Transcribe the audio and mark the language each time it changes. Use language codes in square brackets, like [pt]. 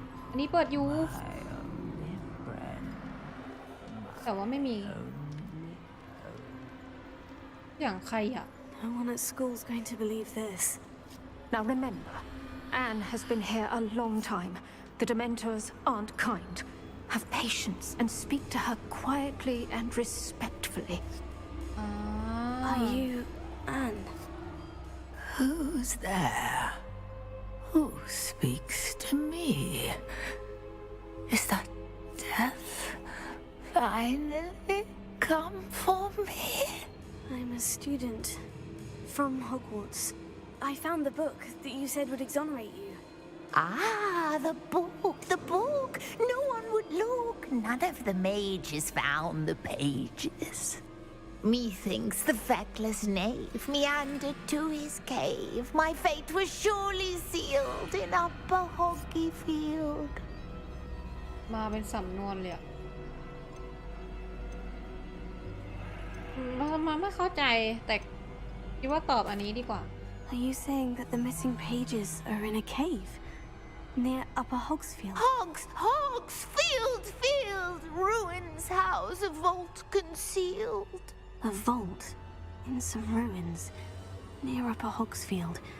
[th] อันนี้เปิดอยู่แต่ว่าไม่มีอย่างใครอะ [en] No one at school's going to believe this. Now remember, Anne has been here a long time. The Dementors aren't kind. Have patience and speak to her quietly and respectfully. Are you Anne? Who's there? Who speaks to me? Is that death? finally come for me? I'm a student from Hogwarts. I found the book that you said would exonerate you. Ah, the book, the book. No one would look. None of the mages found the pages. Methinks the feckless knave meandered to his cave. My fate was surely sealed in upper Hoggy Field. [th] มาเป็นสำนวนเลยอะมาไม่เข้าใจแต่คิดว่าตอบอันนี้ดีกว่า [en] Are you saying that the missing pages are in a cave near Upper Hogsfield? Field, ruins house, a vault concealed. A vault in some ruins near Upper Hogsfield.